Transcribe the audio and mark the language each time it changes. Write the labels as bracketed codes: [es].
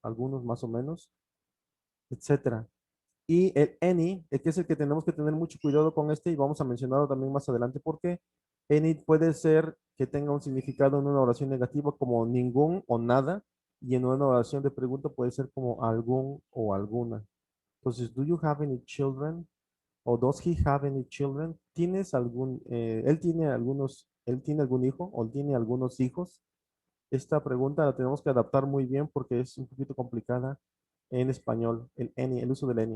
[es] Algunos más o menos, etcétera. Y el any, que es el que tenemos que tener mucho cuidado con este y vamos a mencionarlo también más adelante porque any puede ser que tenga un significado en una oración negativa como ningún o nada y en una oración de pregunta puede ser como algún o alguna. [en] Entonces, do you have any children? O does he have any children? [es] Él tiene algún hijo o tiene algunos hijos? Esta pregunta la tenemos que adaptar muy bien porque es un poquito complicada en español, el uso del any.